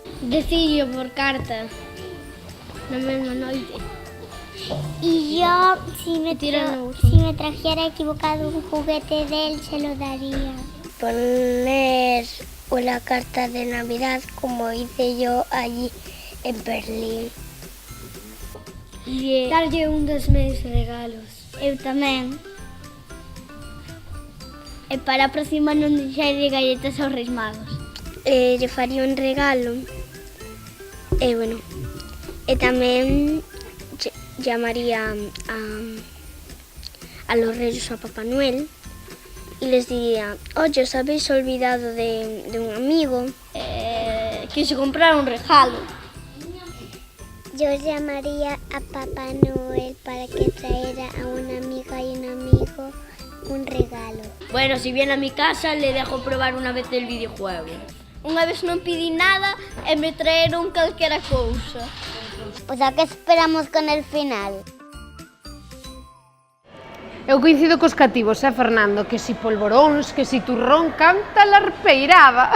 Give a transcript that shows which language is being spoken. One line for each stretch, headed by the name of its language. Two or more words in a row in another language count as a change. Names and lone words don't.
Galician: Decillo por carta. Na mesma noite.
Spanish: Y yo, si me trajera equivocado un juguete de él, se lo daría. Poner una carta de Navidad, como hice yo allí en Berlín.
Galician: E darlle un dos meus regalos. Eu tamén. E para a próxima non deixarlle galletas aos Reis Magos. Lle faría un regalo. E bueno, e tamén
Spanish: llamaría a los Reyes a Papá Noel y les diría: oye, os habéis olvidado de un amigo. Quise comprar un regalo. Yo llamaría a Papá Noel para que traera a una amiga y un amigo un regalo. Bueno, si viene a mi casa, le dejo probar una vez el videojuego.
Galician: Unha vez non pidi nada e me traeron calquera cousa.
Spanish: Pues a que esperamos con el final.
Galician: Eu coincido cos cativos, Fernando, que si polvoróns, que si turrón, canta larpeirada.